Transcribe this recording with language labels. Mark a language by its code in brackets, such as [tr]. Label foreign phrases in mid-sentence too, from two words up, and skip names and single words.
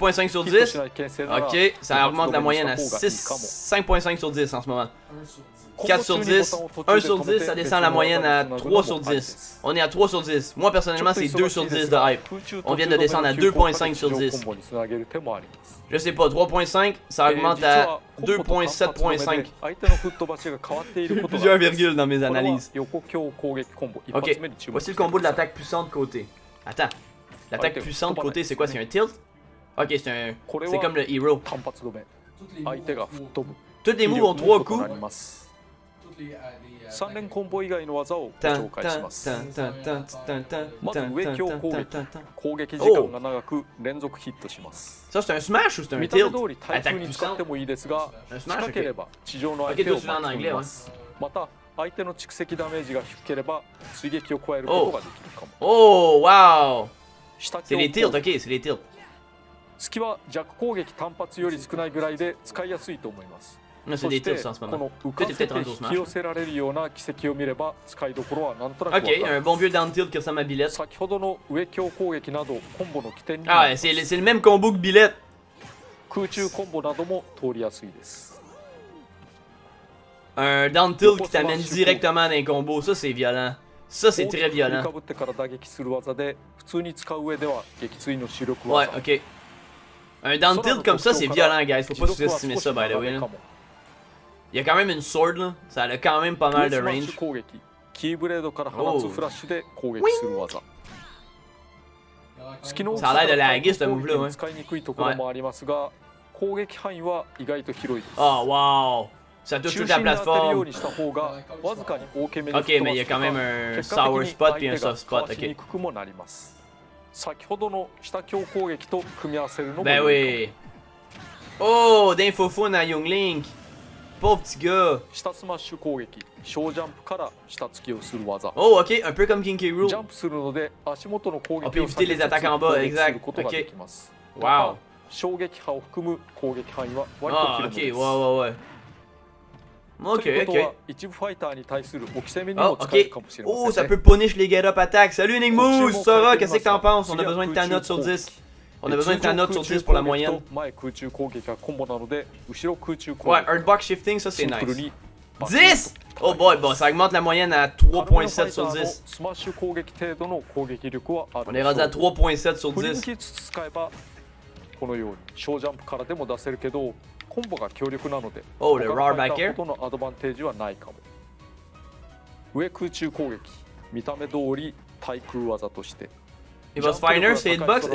[fr] 7.5 sur [ja] ヒットし [fr] 10. [ja] ない牽制なら [fr] Ok, ça augmente la moyenne à [ja] 一発止めにした方がいい [fr] 6, [ja] かも。 [fr] 5.5 sur 10 en ce moment. 1 sur 10. 4 sur 10, 1 sur 10, ça descend la moyenne à 3 sur 10. On est à 3 sur 10. Moi personnellement, c'est 2 sur 10 de hype. On vient de descendre à 2.5 sur 10. Je sais pas, 3.5, ça augmente à 2.7.5. J'ai plusieurs virgules dans mes analyses. Ok, voici le combo de l'attaque puissante côté. Attends, l'attaque puissante côté, c'est quoi? C'est un tilt? Ok, c'est comme le hero. Toutes les moves ont 3 coups. Toutes les [ja] 3 連コンボ以外の技をご紹介します。まず上強攻撃、攻撃時間が長く連続ヒットします。 [fr] Ça c'est un smash ou c'est un [ja] 見た目 [fr] tilt? [ja] 通り対空に使ってもいいですが、近ければ地上の相手を巻き込みます。また相手の蓄積ダメージが低ければ追撃を加えることができるかも。 Oh, wow! 下 [fr] C'est [ja] 強 [fr] les [ja] 攻 [fr] tilts, [ja] 撃 [fr] ok, c'est les tilts. [ja] 隙は弱攻撃単発より少ないぐらいで使いやすいと思います。 [fr] Non, c'est [ja] そ [fr] des [ja] して [fr] tilts en ce [ja] こ [fr] moment. [ja] の浮かせて [fr] Peut-être rendu au [ja] 引 [fr] smash. [ja] き寄せられるような軌跡を見れば使いどころはなんとなくわか Ok, る。 [fr] un bon vieux [en] down tilt [fr] qui ressemble à Billette. [ja] 先ほどの上強攻撃などコンボの起点にな Ah, ります。 [fr] c'est le même combo que Billette. [ja] 空中コンボなども通りやすいです。 [fr] Un [en] down tilt [fr] qui t'amène directement dans un combo, ça c'est violent. Ça c'est très [ja] 振り [fr] violent. [ja] かぶってから打撃する技で普通に使う上では撃墜の主力 [fr] Ouais, [ja] 技。 ok. [fr] Un [en] down tilt [fr] comme ça, c'est violent, guys. Faut pas sous-estimer ça, [en] by the way. [fr] Là. Il y a quand même une sword, là. Ça a quand même pas mal de [ja] クロスマッシ [fr] range. [ja] ュ攻撃、キーブレードから放つフラッシュで攻撃する技。隙の大き [fr] Ça a l'air de [ja] から [fr] laguer, ce [ja] 対空 [fr] move-là, [ja] 攻撃 [fr] ouais. [ja] に使いにくいところもありますが、攻撃範囲は意外と広いです。 [fr] Oh, wow! Ça touche [ja] 中 [fr] toute la [ja] 心に当てるよう [fr] plateforme. [ja] にした方がわずかに大きめに [fr] Ok, mais il y a quand même un [ja] 結果 [fr] sour [ja] 的に [fr] spot [ja] 相 [fr] puis un [ja] 手が [en] soft spot, [ja] かわしに ok. くくもなります。先ほどの下強攻撃と組み合わせるのも [fr] Ben [ja] 良いかも。 [fr] oui. Oh, d'infofun à Young Link. Pauvre petit gars. [ja] 下スマッシュ攻撃、小ジャンプから下突きをする技。 [fr] Oh, ok, un peu comme King K. [ja] ジ [fr] Rool. [ja] ャンプするので足元の攻 [fr] On [ja] 撃 [fr] peut [ja] を [fr] éviter les attaques en bas, [ja] 攻撃す [fr] exact. [ja] ることができます。 Wow. また衝撃波を含む攻撃範囲は割と Ah, 広 ok, めです。 [fr] ouais, ouais, ouais. [ja] という Ok, ことは ok. 一部ファイターに対する置き攻めに Oh, も使える ok. かもしれま Oh, せ [fr] ça [ja] んね。 [fr] peut punish les [en] get up [fr] attaques. Salut Nick Moose, Sora, qu'est-ce que t'en penses? On a besoin de ta note sur 10. On a besoin de ta note sur 10 pour la moyenne. [ja] 前空中攻撃がコンボなので後ろ空中攻 [fr] Ouais, [ja] 撃 [en] Earthbox shifting, ça [ja] シ [fr] c'est [ja] ンプル [fr] nice. [ja] に [fr] 10! Oh boy, bon, ça augmente la moyenne à 3.7 sur 10. [ja] スマッシュ攻撃程度の攻撃力はある [fr] On [ja] で [fr] est [ja] しょ [fr] rendu à [ja] う。 [fr] 3.7 sur [ja] 振り抜 [fr] 10. [ja] きつつ使えばこのように小ジャンプからでも出せるけどコンボが強力なので [fr] Oh, le [ja] 他の [fr] raw [ja] ファイタ [fr] back [ja] ー [fr] air. [ja] ほどのアドバンテージはないかも。上空中攻撃見た目通り対空技として [fr] Il va se faire nerf ses hitbox?